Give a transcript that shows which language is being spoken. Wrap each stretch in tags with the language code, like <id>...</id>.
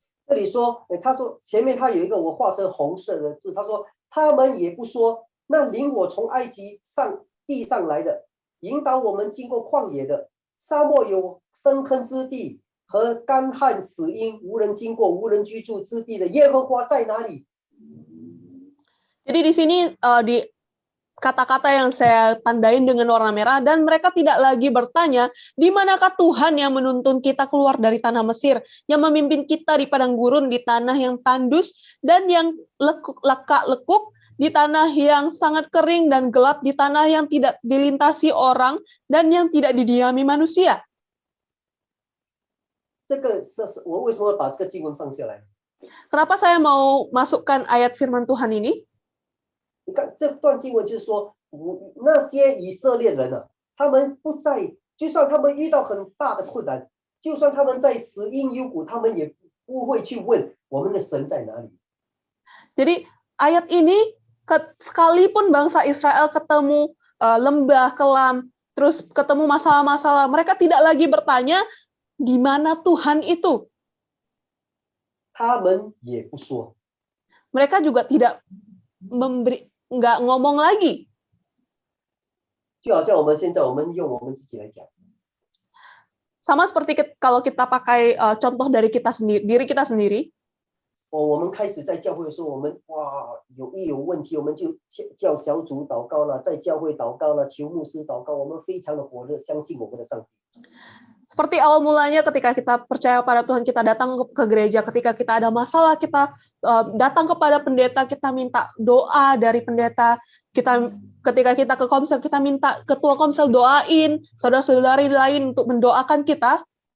<zh>这里说，他说前面他有一个我画成红色的字，他说他们也不说，那领我从埃及地上来的，引导我们经过旷野的，沙漠有深坑之地和干旱死荫，无人经过，无人居住之地的耶和华在哪里？</zh> <id>Jadi di sini di kata-kata yang saya tandain dengan warna merah, dan mereka tidak lagi bertanya, di manakah Tuhan yang menuntun kita keluar dari tanah Mesir, yang memimpin kita di padang gurun, di tanah yang tandus, dan yang lekuk, di tanah yang sangat kering dan gelap, di tanah yang tidak dilintasi orang, dan yang tidak didiami manusia.</id> <zh>这个是我为什么把这个经文放下来？</zh> <id>Kenapa saya mau masukkan ayat firman Tuhan ini?</id> <zh>你看这段经文就是说，那些以色列人啊，他们不在，就算他们遇到很大的困难，就算他们在死荫幽谷，他们也不会去问我们的神在哪里。</zh> <id>Jadi ayat ini sekalipun bangsa Israel ketemu lembah kelam, terus ketemu masalah-masalah, mereka tidak lagi bertanya di mana Tuhan itu.</id> <zh>他们也不说，</zh> <id>Mereka juga tidak nggak ngomong lagi.</id> <zh>就好像我们现在我们用我们自己来讲，</zh> <id>Sama seperti kalau kita pakai contoh dari diri kita sendiri.</id> <zh>我们开始在教会的时候，我们有问题，我们就叫小组祷告了，在教会祷告了，求牧师祷告，我们非常的火热，相信我们的上帝。</zh> <id>Seperti awal mulanya ketika kita percaya pada Tuhan, kita datang ke gereja, ketika kita ada masalah, kita datang kepada pendeta, kita minta doa dari pendeta, ketika kita ke komsel, kita minta ketua komsel doain, saudara-saudari lain untuk mendoakan kita.</id>